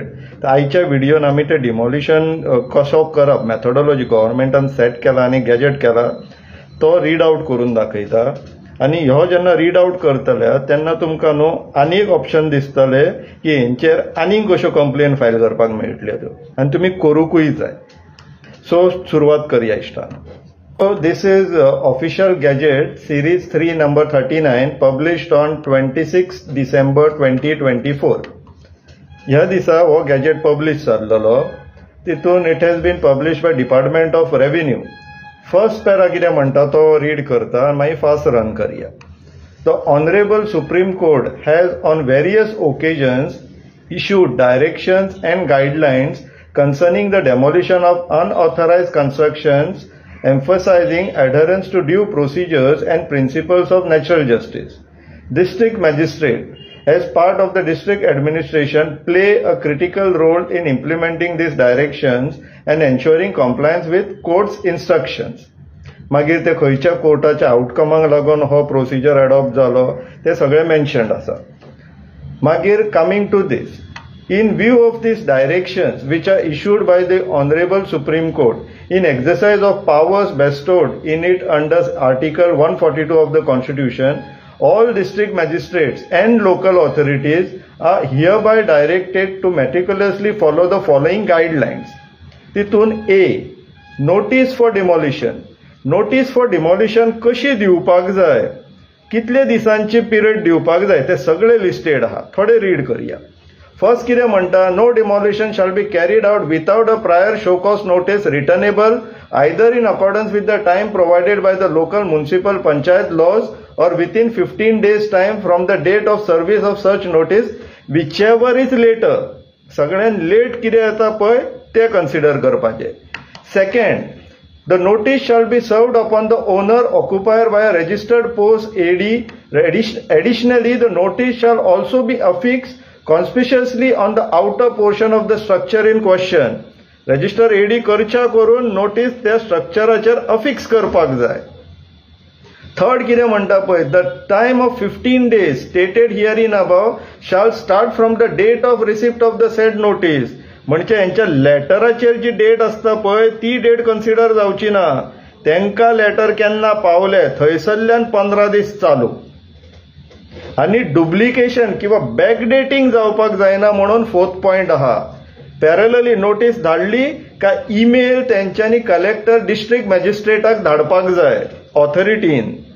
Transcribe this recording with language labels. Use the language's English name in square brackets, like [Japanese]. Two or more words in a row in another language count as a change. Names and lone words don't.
[Konkani] तर आयच्या व्हिडिओन आमी ते डिमोलिशन कसो करप मेथडोलॉजी गव्हर्नमेंटान सेट केला आणि गॅजेट केला तो [English] read out [Konkani] करून दाखयता। आणि ह्यो जेन्ना [English] read out [Konkani] करतले तेन्ना तुमकां न्हू आनी एक ऑप्शन दिसतले की हेंचेर आनीक कश्यो कंप्लेन फायल करपाक मेळटल्यो त्यो आनी तुमी करूंकूय जाय। सो सुरवात करूया इश्टानो। [English] So this is official gazette series 3 number 39 published on 26 December 2024. [Konkani] ह्या दिसा हो गॅजेट पब्लिश जाल्लो तितून [English] it has been publish by Department of Revenue. first para [Konkani] कितें म्हणटा तो रीड करता आनी मागीर [English] fast run [Konkani] करया। [English] The Honourable Supreme Court has on various occasions issued directions and guidelines concerning the demolition of unauthorized constructions, emphasizing adherence to due procedures and principles of natural justice. District magistrate, as part of the district administration, play a critical role in implementing these directions and ensuring compliance with court's instructions. [Konkani] मागीर ते खंयच्या कोर्टाच्या आउटकमाक लागून हो [English] procedure adopt [Konkani] जालो ते सगळे मेन्शन्ड आसा। मागीर [English] coming to this, in view of these directions which are issued by the Honorable Supreme Court in exercise of powers bestowed in it under Article 142 of the Constitution, all district magistrates and local authorities are hereby directed to meticulously follow the following guidelines. [Konkani] तितून [English] A, notice for demolition. Notice for demolition [Konkani] कशी दिवपाक जाय, कितले दिसांची पिरियड दिवपाक जाय ते सगळे लिस्टेड आहा। थोडे रीड करूया। [English] फर्स्ट [Konkani] कितें म्हणटा, [English] no demolition shall be carried out without a prior show cause notice returnable either in accordance with the time provided by the local municipal panchayat laws or within 15 days time from the date of service of such notice whichever is later. [Konkani] सगळ्यान लेट कितें येता पळय ते कन्सिडर करपाचें। [English] सेकंड, the notice shall be served upon the owner occupier by a registered post AD. Additionally, the notice shall also be affixed conspicuously on the outer portion of the structure in question. Register AD [Konkani] करच्या करून notice त्या स्ट्रक्चराचेर अफिक्स करपाक जाय। थर्ड कितें म्हणटा पळय, [English] the time of 15 days stated herein above shall start from the date of receipt of the said notice. [Konkani] म्हणजे यांच्या लेटराचेर जी डेट असता पळय ती डेट कन्सिडर जावची ना, त्यांका लेटर केन्ना पावले थंयसरल्यान 15 दीस चालू। आणि डुप्लिकेशन किंवा बॅकडेटिंग जावपाक जायना म्हणून फोर्थ पॉइंट आहा। पॅरलली नोटीस धाडली का ईमेल त्यांच्यानी [English] collector district [Konkani] मॅजिस्ट्रेटाक धाडपाक जाय ऑथॉरिटीन।